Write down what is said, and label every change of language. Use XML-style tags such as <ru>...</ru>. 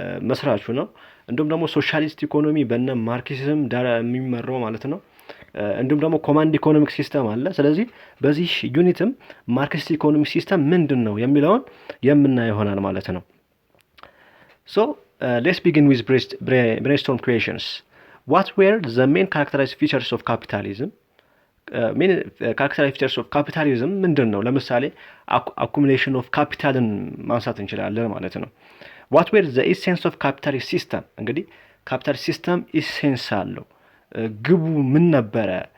<am>መስራቹ ነው። እንዲሁም ደግሞ ሶሻሊስት ኢኮኖሚ በነ ማርክሲዝም የሚመራው ማለት ነው። እንዲሁም ደግሞ ኮማንድ ኢኮኖሚክ ሲስተም አለ። ስለዚህ በዚህ ዩኒትም ማርክሲስት ኢኮኖሚክ ሲስተም ምንድን ነው የሚለውን የምናየው ይሆናል ማለት ነው።</am> <en>Let's begin with brainstorm questions. What were the main characteristic features of capitalism? Main characteristic features of capitalism</en> <am>ምንድን ነው? ለምሳሌ</am> <en>accumulation of capitalን</en> <am>ማንሳት እንችላለን ማለት ነው።</am> <en>What were the essence of capitalist system?</en> <am>እንግዲህ capitalist system essence አለው። ግቡ ምን ነበረ?</am>